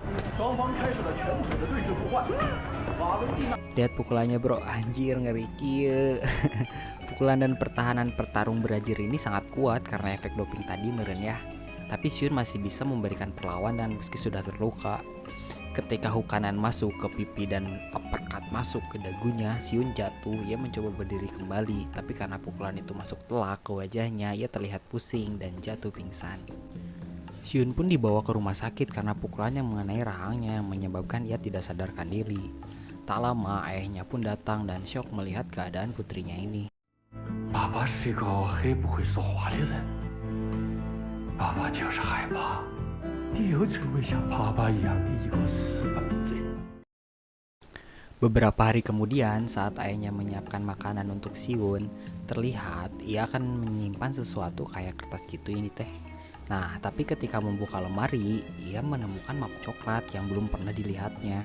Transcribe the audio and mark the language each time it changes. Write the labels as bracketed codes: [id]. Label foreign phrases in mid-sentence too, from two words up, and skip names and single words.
[zh] 双方开始了拳腿的对峙互换。瓦伦蒂娜 [id] Lihat pukulannya bro, anjir ngeri kieu. Pukulan dan pertahanan petarung Brazil ini sangat kuat karena efek doping tadi meren ya. Tapi Shun masih bisa memberikan perlawanan meski sudah terluka. Ketika hook kanan masuk ke pipi dan uppercut masuk ke dagunya, Shun jatuh. Ia mencoba berdiri kembali, tapi karena pukulan itu masuk telak ke wajahnya, ia terlihat pusing dan jatuh pingsan. Shun pun dibawa ke rumah sakit karena pukulan yang mengenai rahangnya yang menyebabkan ia tidak sadarkan diri. Tak lama ayahnya pun datang dan syok melihat keadaan putrinya ini. [zh] 爸爸是个很不会说话的人，爸爸就是害怕你又成为像爸爸一样的一个失败者。 [id] Beberapa hari kemudian, saat ayahnya menyiapkan makanan untuk Shun, terlihat ia akan menyimpan sesuatu kayak kertas gitu ini teh. Nah, tapi ketika membuka lemari, ia menemukan map coklat yang belum pernah dilihatnya.